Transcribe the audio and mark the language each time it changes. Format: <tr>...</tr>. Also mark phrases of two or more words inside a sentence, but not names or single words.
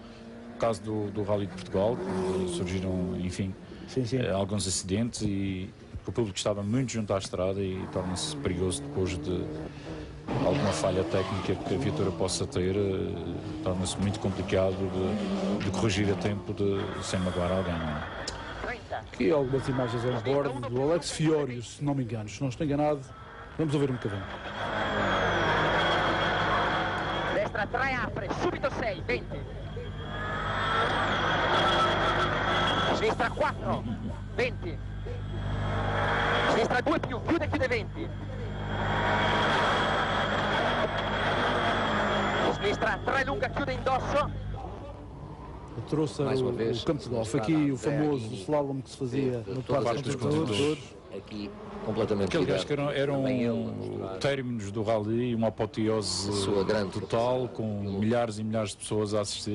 <pt>O caso do Rally de Portugal, surgiram, enfim, alguns acidentes e o público estava muito junto à estrada e torna-se perigoso depois de alguma falha técnica que a viatura possa ter, torna-se muito complicado de corrigir a tempo sem magoar alguém. Não é? Aqui algumas imagens</pt> <en>on board</en> <pt>do Alex Fiorius, se não me engano. Se não estou enganado, vamos ouvir um bocadinho.</pt> <it>Destra 3 apre, subito 6, 20. Sinistra 4, 20. Sinistra 2 più, chiude 20. Sinistra 3 lunga, chiude indosso.</it> <pt>Eu trouxe o campo de golfe. Aqui o famoso slalom que se fazia no Parque dos Condutores. Aqui completamente Aquele gajo que eram términos do rally, uma apoteose total, com milhares e milhares de pessoas a assistir.</pt>